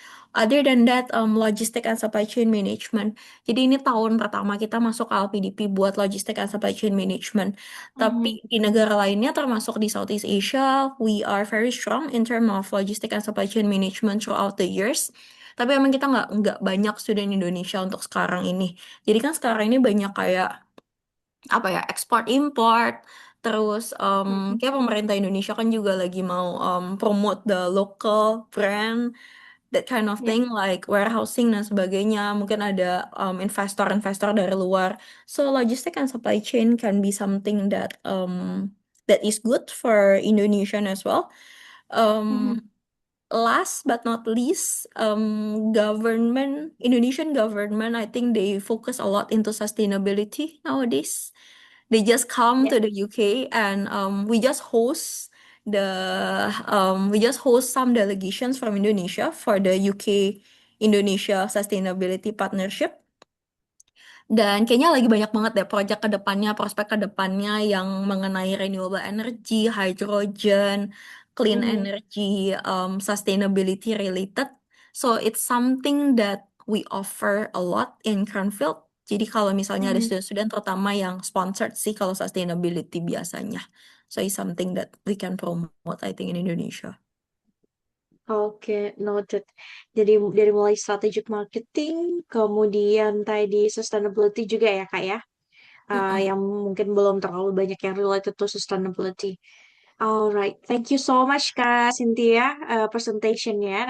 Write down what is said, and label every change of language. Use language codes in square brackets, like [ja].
[en] Other than that, logistic and supply chain management. [id] Jadi ini tahun pertama kita masuk ke LPDP buat logistic and supply chain management. Tapi Mhm, di negara lainnya termasuk di [en] Southeast Asia, we are very strong in term of logistic and supply chain management throughout the years. [id] Tapi emang kita nggak banyak student Indonesia untuk sekarang ini. Jadi kan sekarang ini banyak kayak apa ya, ekspor import. Terus mhm, kayak pemerintah Indonesia kan juga lagi mau [en] promote the local brand, that kind of ya, [id] thing, like warehousing dan sebagainya. Mungkin ada investor-investor dari luar. [en] So logistic and supply chain can be something that is good for Indonesian as well. Um, mhm, Last but not least, Indonesian government, I think they focus a lot into sustainability nowadays. They just come ya. to the UK and we just host some delegations from Indonesia for the UK Indonesia Sustainability Partnership. [id] Dan kayaknya lagi banyak banget deh proyek ke depannya, prospek ke depannya yang mengenai renewable energy, hydrogen, clean Mhm, [en] energy, sustainability related. So it's something that we offer a lot in Cranfield. [id] Jadi kalau misalnya ada mhm. student-student terutama yang sponsored sih kalau sustainability biasanya. [en] So it's something that we can promote, I think, in Indonesia. [id] Oke, noted. Jadi dari mulai strategic marketing, kemudian tadi sustainability juga ya Kak ya, Mm-mm. yang mungkin belum terlalu banyak yang [en] related to sustainability. Alright, thank you so much Kak Cynthia, presentationnya.